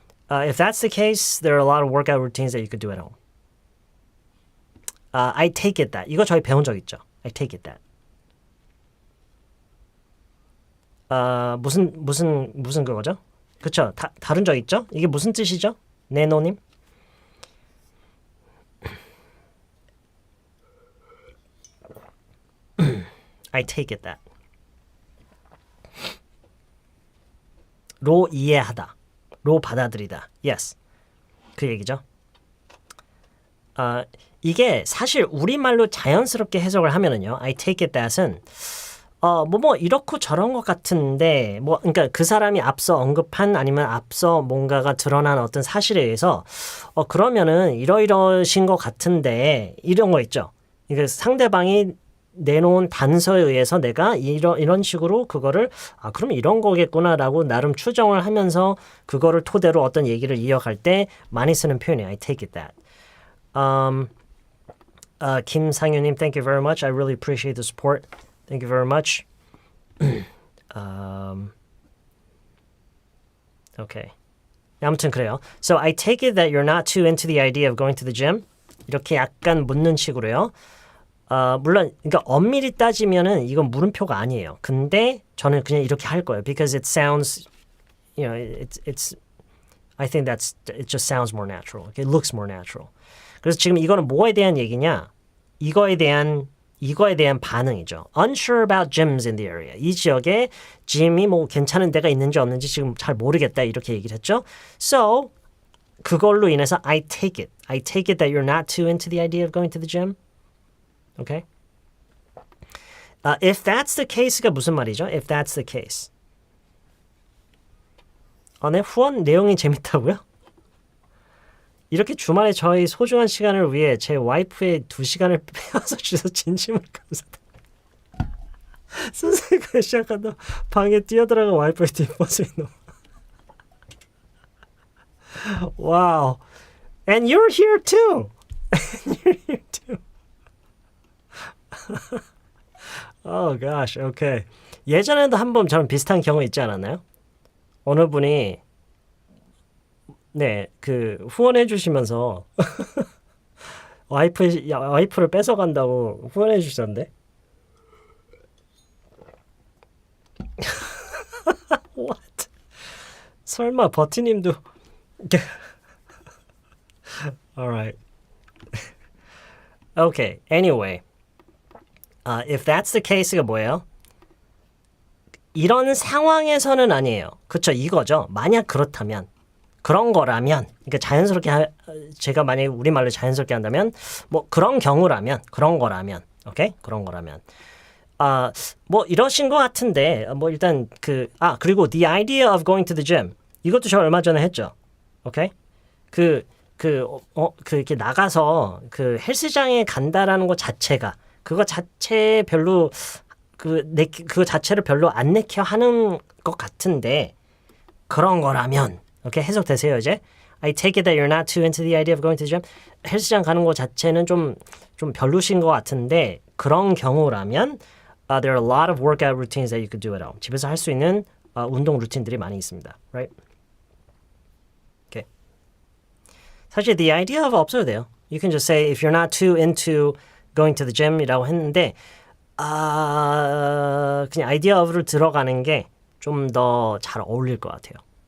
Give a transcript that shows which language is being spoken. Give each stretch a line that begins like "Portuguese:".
English: If that's the case, there are a lot of workout routines that you could do at home. I take it that.
Korean: 이거 저희 배운 적 있죠?
English: I take it that.
Korean: 무슨 그거죠? 그쵸? 다른 적 있죠? 이게 무슨 뜻이죠? 네노님?
English: I take it that.
Korean: 로 이해하다. 로 받아들이다.
English: Yes.
Korean: 그 얘기죠. 이게 사실 우리말로 자연스럽게 해석을 하면은요.
English: I take it that
Korean: 은 이렇고 저런 것 같은데 그러니까 그 사람이 앞서 언급한 아니면 앞서 뭔가가 드러난 어떤 사실에 의해서 그러면은 이러이러신 것 같은데 이런 거 있죠. 그러니까 상대방이 내놓은 단서에 의해서 내가 이런 식으로 그거를 그럼 이런 거겠구나라고 나름 추정을 하면서 그거를 토대로 어떤 얘기를 이어갈 때 많이 쓰는 표현이에요.
English: I take it that. 김상윤님, thank you very much. I really appreciate the support. Thank you very much.
Korean: Okay. 아무튼 그래요.
English: So I take it that you're not too into the idea of going to the gym.
Korean: 이렇게 약간 묻는 식으로요. 물론 그러니까 엄밀히 따지면은 이건 물음표가 아니에요. 근데 저는 그냥 이렇게 할 거예요.
English: Because it sounds, you know, it's I think it just sounds more natural. It looks more natural.
Korean: 그래서 지금 이거는 뭐에 대한 얘기냐? 이거에 대한 반응이죠.
English: Unsure about gyms in the area.
Korean: 이 지역에 gym이 뭐 괜찮은 데가 있는지 없는지 지금 잘 모르겠다 이렇게 얘기를 했죠.
English: So
Korean: 그걸로 인해서
English: I take it that you're not too into the idea of going to the gym. Okay? If that's the case가
Korean: 무슨 말이죠?
English: If that's the case.
Korean: 네, 후원 내용이 재밌다고요? 이렇게 주말에 저희 소중한 시간을 위해 제 와이프의 2시간을 빼앗아 주셔서 진심으로 감사드립니다. 선생님과 시작한다 방에 뛰어들어가 와이프의 뒷모습이 너무 Wow.
English: And you're here too. And you're here too. Oh gosh, okay.
Korean: 예전에도 한번 저는 비슷한 경우 있지 않았나요? 어느 분이 그 후원해 주시면서 와이프를 뺏어간다고 후원해 주셨는데.
English: What?
Korean: 설마 버티님도 Alright.
English: Okay, anyway. If that's the case가 뭐예요?
Korean: 이런 상황에서는 아니에요. 그쵸, 이거죠. 만약 그렇다면, 그런 거라면, 그러니까 자연스럽게, 제가 만약에 우리말로 자연스럽게 한다면, 뭐 그런 경우라면, 그런 거라면, 오케이? 그런 거라면. 뭐 이러신 것 같은데, 뭐 일단 그리고
English: the idea of going to the gym.
Korean: 이것도 저 얼마 전에 했죠. 오케이? 이렇게 나가서 그 헬스장에 간다라는 것 자체가 그거 자체 별로 그거 자체를 별로 안 내켜 하는 것 같은데 그런 거라면 오케이 해석되세요 이제?
English: I take it that you're not too into the idea of going to the gym.
Korean: 헬스장 가는 것 자체는 좀 별로신 것 같은데 그런 경우라면
English: there are a lot of workout routines that you could do at home.
Korean: 집에서 할 수 있는 운동 루틴들이 많이 있습니다.
English: Right?
Korean: 사실
English: the idea of
Korean: 없어도 돼요.
English: You can just say if you're not too into going to the gym
Korean: 이라고 했는데 그냥 idea of를 들어가는 게 좀 더 잘 어울릴 것 같아요.